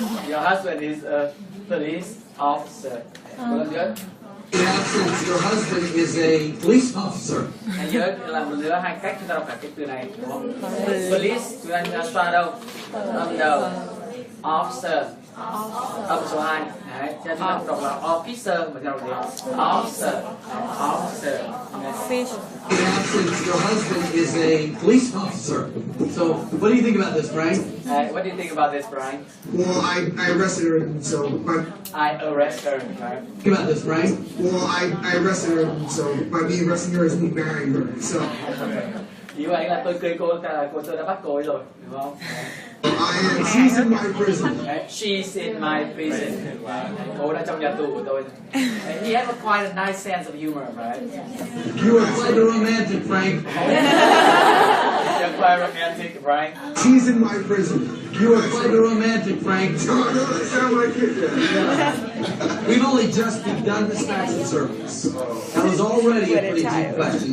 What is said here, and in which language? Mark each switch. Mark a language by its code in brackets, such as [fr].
[en] Your husband is a police officer. Good. You have since your husband is a police officer. [vi] Hãy nhớ là một giữa hai cách chúng ta đọc cả cái từ này, đúng không? Police, chúng ta xoa đâu? Âm đầu. Officer. Âm số 2. Đấy, cho nên chúng ta đọc là officer mà chúng ta đọc gì? Officer. Officer. [en] You have since your husband is a police officer. So, what do you think about this, Brian? What do you think about this, Brian? Well, I arrested her, so I arrested her, right? Think about this, Brian? Well, I arrested her, so by me arresting her is me marrying her. So. [vi] Như vậy là tôi cưới cô, tôi đã bắt cô ấy rồi, đúng không? [en] She's in my prison. She's in my prison. [vi] Cô đã trong nhà tù của tôi. [en] He has a quite a nice sense of humor, right? You are quite a romantic, Frank. You're quite romantic, right? She's in my prison. You are quite a romantic, Frank. No, it doesn't sound like it yet. We've only just begun this faction service. That was already a pretty deep question.